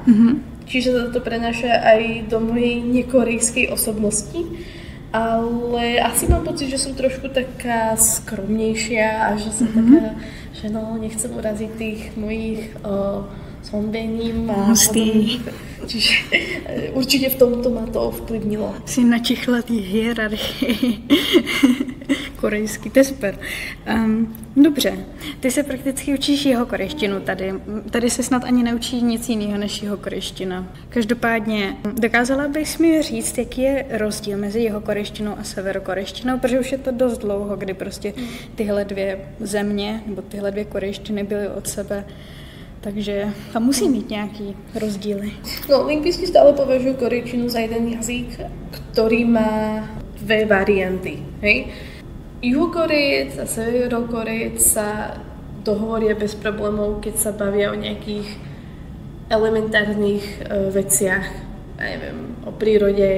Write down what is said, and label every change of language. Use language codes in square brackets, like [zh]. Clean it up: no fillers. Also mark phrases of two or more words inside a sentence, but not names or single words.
[sk] Čiže sa to prenáša aj do mojej nekorejskej osobnosti. Ale asi mám pocit, že som trošku taká skromnejšia a že som taká, že nechcem uraziť tých mojich sonbením a podobných. Čiže určite v tomto ma to ovplyvnilo. [cs] Si načichla tý hierarchii korejský, to je super. Dobře, ty se prakticky učíš jeho korejštinu tady. Tady se snad ani neučí nic jiného než jeho korejština. Každopádně, dokázala bys mi říct, jaký je rozdíl mezi jeho korejštinou a severokorejštinou, protože už je to dost dlouho, kdy prostě tyhle dvě země, nebo tyhle dvě korejštiny byly od sebe. Takže tam musí mít nějaký rozdíly. No, [sk] lingvisti stále považujú korejčinu za jeden jazyk, ktorý má dve varianty. Hej? Juhokorejec a severokorejec sa dohovoria bez problémov, keď sa bavia o nejakých elementárnych veciach, neviem, o prírode.